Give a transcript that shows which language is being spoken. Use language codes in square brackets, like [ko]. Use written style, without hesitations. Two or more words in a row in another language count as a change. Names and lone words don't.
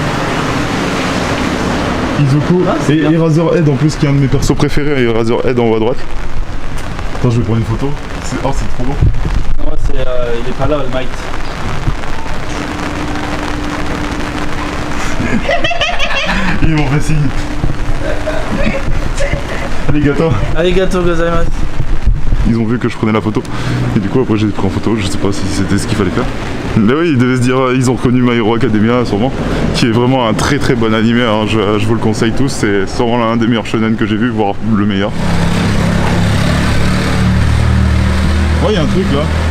[fr] Izuku et Eraserhead en plus qui est un de mes persos préférés, Eraserhead en haut à droite. Attends, je vais prendre une photo. Oh c'est trop beau. Non c'est il est pas là le Might. Ils m'ont fait signe. [ja] ありがとうございます. [fr] Ils ont vu que je prenais la photo. Et du coup après j'ai pris en photo, je sais pas si c'était ce qu'il fallait faire. Mais oui, ils devaient se dire, ils ont reconnu My Hero Academia sûrement, qui est vraiment un très très bon animé, hein. Je vous le conseille tous, c'est sûrement l'un des meilleurs shonen que j'ai vu, voire le meilleur. Oh il y a un truc là.